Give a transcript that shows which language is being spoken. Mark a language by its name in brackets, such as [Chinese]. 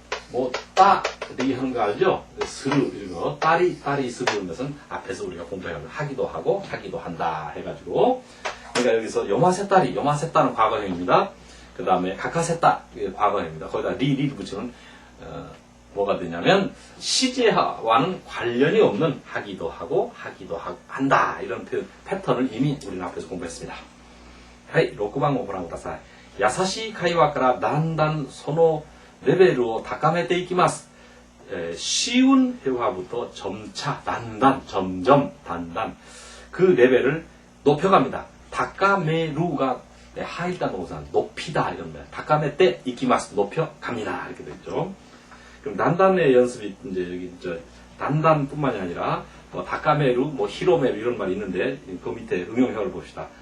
[Korean] 뭐 따리 하는 거 알죠? 스루 이거 따리 스루는 것은 앞에서 우리가 공부해가지고 하기도 하고 하기도 한다 해가지고 그러니까 여기서 요마세따는 과거형입니다. 그 다음에 가카세따 과거형입니다. 거기다 리를 붙이면 뭐가 되냐면 시제와는 관련이 없는 하기도 하고 한다 이런 패턴을 이미 우리는 앞에서 공부했습니다. [Japanese] はい、6番をご覧ください。優しい会話からだんだんそのレベルを高めていきます。 [Korean] 쉬운 회화부터 점차, 점점, 단단 그 레벨을 높여갑니다. 다카메루가 하이다 동사, 높이다 이런 말. 다카메테 이키마스, 높여갑니다 이렇게 되죠. 그럼 단단의 연습이 이제 여기 단단뿐만이 아니라 뭐 다카메루, 뭐 히로메루 이런 말이 있는데 그 밑에 응용형을 봅시다.